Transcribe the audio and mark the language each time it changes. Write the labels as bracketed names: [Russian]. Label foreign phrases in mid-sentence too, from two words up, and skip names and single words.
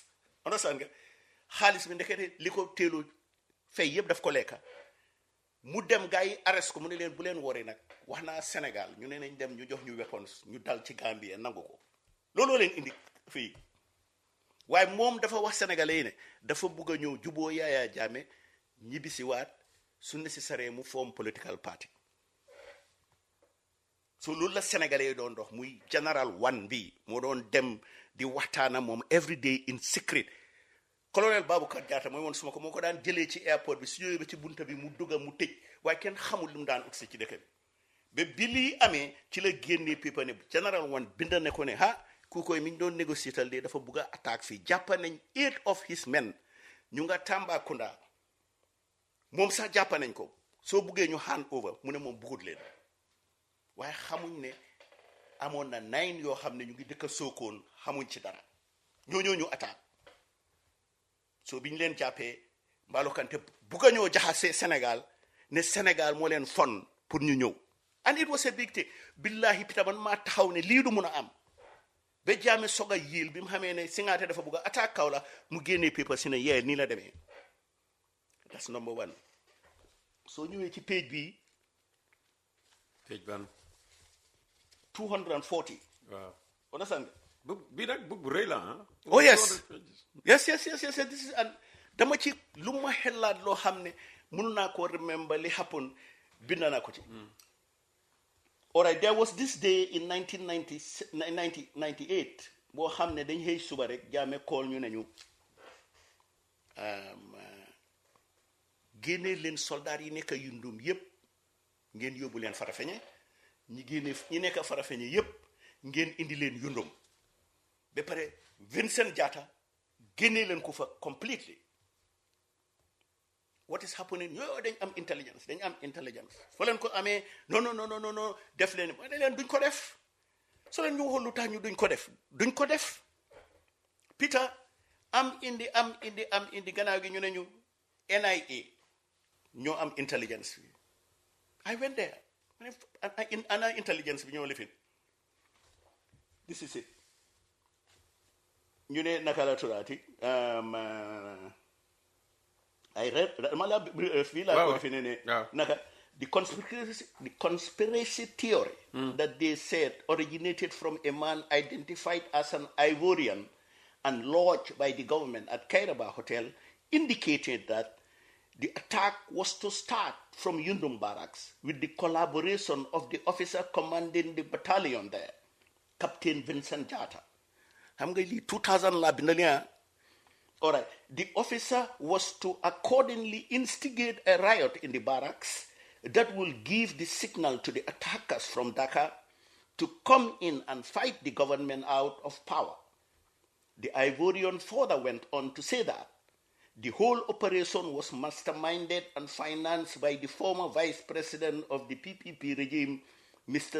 [Wolof] understand nga xaalis bi ndekete li ko teeloo fay yëpp daf ko lekka mu dem gars yi arrest ko mu ne leen bu leen wori nag wax naa Sénégal ñu ne nañ dem ñu jox ñu weapons ñu dal ci Gambie nangu ko looloo leen indi fii waaye moom dafa wax sénégalais yi ne dafa bugg a ñëw juboo Yaya Jammeh ñibbisi waat su nécessaire mu form [English] political party [Wolof] so loolu la sénégalais yi doon dox muy général one bi moo doon dem di waxtaana moom [English] every day in secret [Wolof] colonel Baboucarr Jatta mooy woon suma ko moo ko daan jëlee ci airport bi su ñëwee ba ci bunta bi mu dugga mu tëj waaye kenn xamul lu mu daan utsi ci dëkk bi ba bi lii amee ci la génnee paper ne général one bind ne ko ne ku koy mi ñu doon négocier tal de dafa bugg a attaque fii jàppa nañ 8 of his men ñu nga Tambacounda moom sax jàppa nañ ko soo buggee ñu [English] hand over [Wolof] mu ne moom bugut leen waaye xamuñ ne amoon na 9 yoo xam ne ñu ngi dëkk Sokone xamuñ ci dara ñooñoo ñu attaque soo bi ñu leen jàppee Mballo Kanté bugg a ñoo jaxase Sénégal ne Sénégal moo leen fon pour ñu ñëw [English] and it was a big thing [Wolof] billahi pita man maa taxaw ne lii du mun a am ba Jammeh soog a yiil bi mu xamee ne Singaate dafa bugg a attaque kaw la mu génnee paper si ne yee nii la demee that's number one soo ñëwee ci page bii page ban 240 waaw understand bii nag book bu rëy la [English] oh yes this is an [Wolof] dama ci lu ma xelaat loo xam ne mënu naa ko remember li happen bind naa ko ci [English] all right there was this day in [Wolof] 1998 boo xam ne dañ xëy suba rek Jammeh call ñu ne ñu génne leen soldat yi nekk Yundum yépp ngeen yóbbu leen Farafeñe ñi génne ñi nekk Farafeñe yépp ngeen indi leen Yundum ba pare Vincent Jatta génne leen ko fa completely [English] what is happening [Wolof] yo dañ am intelligence foo leen ko amee non def leen ma ne leen duñ ko def soo leen ñu waxoon lu tax ñu duñ ko def Peter am indi gannaaw gi ñu ne ñu NIA ñoo am intelligence bi [English] I went there [Wolof] ana intelligence bi ñoo lifin [English] this is it [Wolof] ñu ne naka la turaati I read Fila naka [English] the conspiracy theory that they said originated from a man identified as an Ivorian and lodged by the government at Kairaba Hotel indicated that the attack was to start from Yundum Barracks with the collaboration of the officer commanding the battalion there, Captain Vincent Jatta. [Wolof] 2000 la bindalia. [English] All right. The officer was to accordingly instigate a riot in the barracks that will give the signal to the attackers from Dhaka to come in and fight the government out of power. The Ivorian further went on to say that the whole operation was masterminded and financed by the former vice president of the PPP regime, Mr.